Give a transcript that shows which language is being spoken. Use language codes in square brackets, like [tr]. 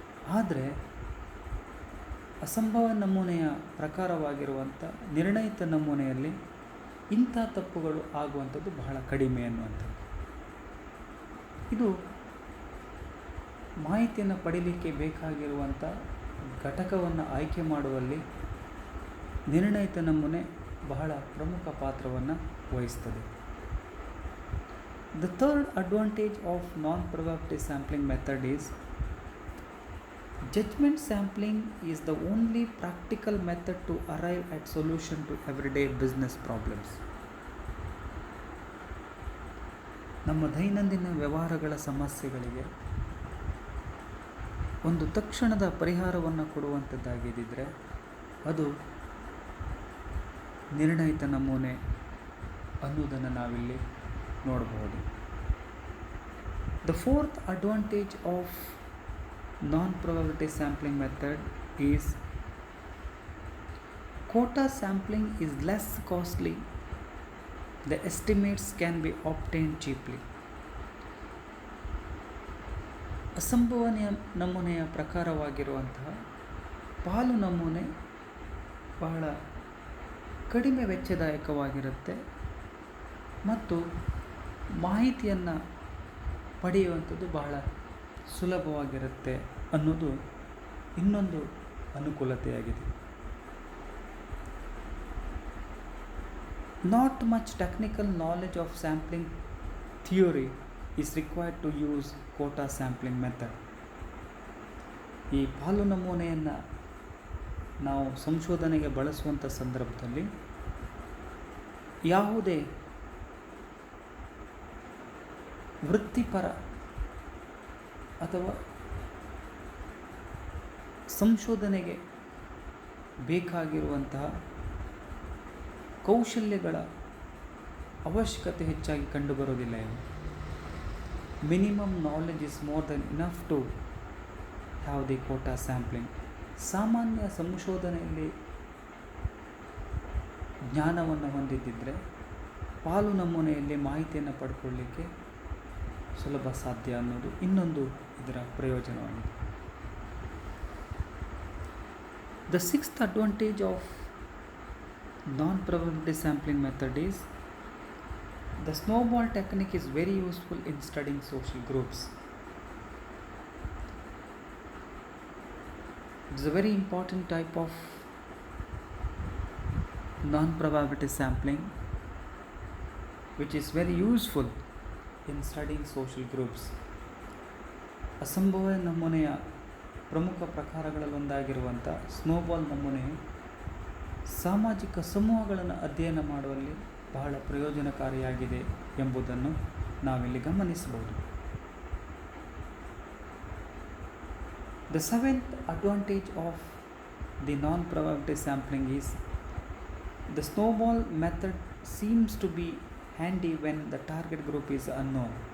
[kn] ಆದರೆ ಅಸಂಭವ ನಮೂನೆಯ ಪ್ರಕಾರವಾಗಿರುವಂಥ ನಿರ್ಣಯಿತ ನಮೂನೆಯಲ್ಲಿ ಇಂಥ ತಪ್ಪುಗಳು ಆಗುವಂಥದ್ದು ಬಹಳ ಕಡಿಮೆ ಅನ್ನುವಂಥದ್ದು. ಇದು ಮಾಹಿತಿಯನ್ನು ಪಡೀಲಿಕ್ಕೆ ಬೇಕಾಗಿರುವಂಥ ಘಟಕವನ್ನು ಆಯ್ಕೆ ಮಾಡುವಲ್ಲಿ ನಿರ್ಣಯಿತ ನಮೂನೆ ಬಹಳ ಪ್ರಮುಖ ಪಾತ್ರವನ್ನು ವಹಿಸ್ತದೆ. [en] The third advantage of non-probability sampling method is judgment sampling is the only practical method to arrive at solution to everyday business problems. [kn] ನಮ್ಮ ದೈನಂದಿನ ವ್ಯವಹಾರಗಳ ಸಮಸ್ಯೆಗಳಿಗೆ ಒಂದು ತಕ್ಷಣದ ಪರಿಹಾರವನ್ನು ಕೊಡುವಂಥದ್ದಾಗಿದ್ದರೆ ಅದು ನಿರ್ಣಯಿತ ನಮೂನೆ ಅನ್ನುವುದನ್ನು ನಾವಿಲ್ಲಿ ನೋಡಬಹುದು. [en] The fourth advantage of non-probability sampling method is quota sampling is less costly. The estimates can be obtained cheaply. [kn] ಅಸಂಭವನೀಯ ನಮೂನೆಯ ಪ್ರಕಾರವಾಗಿರುವಂತಹ ಪಾಲು ನಮೂನೆ ಬಹಳ ಕಡಿಮೆ ವೆಚ್ಚದಾಯಕವಾಗಿರುತ್ತೆ ಮತ್ತು ಮಾಹಿತಿಯನ್ನು ಪಡೆಯುವಂಥದ್ದು ಬಹಳ ಸುಲಭವಾಗಿರುತ್ತೆ ಅನ್ನೋದು ಇನ್ನೊಂದು ಅನುಕೂಲತೆಯಾಗಿದೆ. [en] Not much technical knowledge of sampling theory is required to use quota sampling method. [kn] ಈ ಪಾಲು ನಮೂನೆಯನ್ನು ನಾವು ಸಂಶೋಧನೆಗೆ ಬಳಸುವಂಥ ಸಂದರ್ಭದಲ್ಲಿ ಯಾವುದೇ ವೃತ್ತಿಪರ ಅಥವಾ ಸಂಶೋಧನೆಗೆ ಬೇಕಾಗಿರುವಂತಹ ಕೌಶಲ್ಯಗಳ ಅವಶ್ಯಕತೆ ಹೆಚ್ಚಾಗಿ ಕಂಡುಬರೋದಿಲ್ಲ. [en] Minimum knowledge is more than enough to have the quota sampling. [kn] ಸಾಮಾನ್ಯ ಸಂಶೋಧನೆಯಲ್ಲಿ ಜ್ಞಾನವನ್ನು ಹೊಂದಿದ್ದರೆ ಪಾಲು ನಮೂನೆಯಲ್ಲಿ ಮಾಹಿತಿಯನ್ನು ಪಡ್ಕೊಳ್ಳಿಕ್ಕೆ ಸುಲಭ ಸಾಧ್ಯ ಅನ್ನೋದು ಇನ್ನೊಂದು ಇದರ ಪ್ರಯೋಜನವಾಗಿದೆ. [en] The sixth advantage of non-probability sampling method is the snowball technique is very useful in studying social groups. It is a very important type of non-probability sampling which is very useful in studying social groups. [kn] ಅಸಂಭವ ನಮೂನೆಯ ಪ್ರಮುಖ ಪ್ರಕಾರಗಳಲ್ಲೊಂದಾಗಿರುವಂಥ snowball ನಮೂನೆಯು ಸಾಮಾಜಿಕ ಸಮೂಹಗಳನ್ನು ಅಧ್ಯಯನ ಮಾಡುವಲ್ಲಿ ಬಹಳ ಪ್ರಯೋಜನಕಾರಿಯಾಗಿದೆ ಎಂಬುದನ್ನು ನಾವಿಲ್ಲಿ ಗಮನಿಸಬಹುದು. [en] The seventh advantage of the non-probability sampling is the snowball method seems to be handy when the target group is unknown.